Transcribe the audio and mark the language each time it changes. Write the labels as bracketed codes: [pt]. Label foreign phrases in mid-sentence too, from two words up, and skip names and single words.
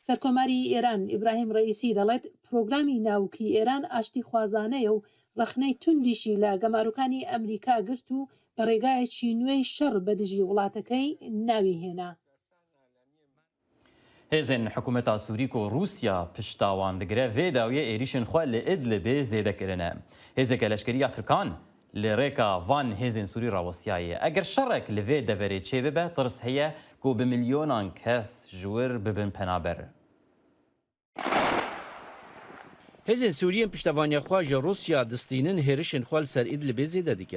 [ckb] سەرکۆماری ئێران ئیبراهیم ڕئیسی دەڵێت پرۆگرامی ناوکی ئێران ئاشتی خوازانەیە و ڕخنەی توندیشی لە گەماروکانی ئەمریکا گرت و بە ڕێگایەکی نوێی شەڕ بەدژی وڵاتەکەی ناوی هێنا. [ku] هێزن حکوومەتا سووریک و رووسیا پشتاوان دەگرێ vê dawiye êrişên xwe li Idlibê zêdekirine. Hêzeke leşkeriya Tirkan li rêka van hêzên Sûrî rawestiyaye. Eger şerek li vê deverê çê bibe, tirs heye ku bi milyonan kes ji wir bibin penaber. Hêzên Sûriyên piştevaniya xwe ji Rûsya distînin hêrişên xwe li ser Idlibê zêde dike.